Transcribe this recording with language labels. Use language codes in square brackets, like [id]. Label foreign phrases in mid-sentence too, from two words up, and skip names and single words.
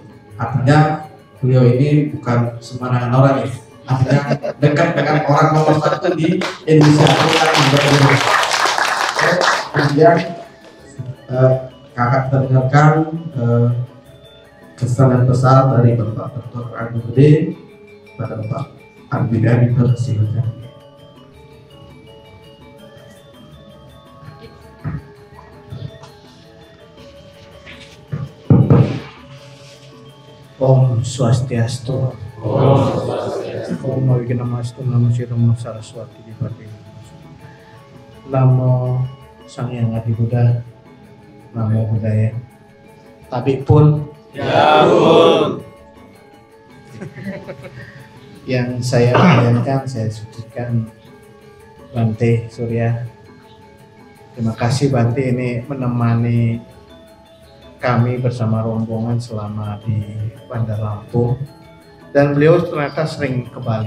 [id] Artinya beliau ini bukan sembarangan orang ya. Artinya dekat dengan orang nomor 1 di Indonesia. Kemudian kakak terdengarkan kesan dan pesan dari Bapak Dr. Agung Gede pada Bapak Arbida dipersilakan. [sa] Om Swastiastu. Om Mawigyanamastu Namo Siram Saraswati Dipati. Namo Sang Hyang Adi Buddha. Namo Buddhaya. [id] Tapi pun yang saya bayangkan, saya sucikan Bante Surya. Terima kasih Bante ini menemani kami bersama rombongan selama di Bandar Lampung, dan beliau ternyata sering ke Bali.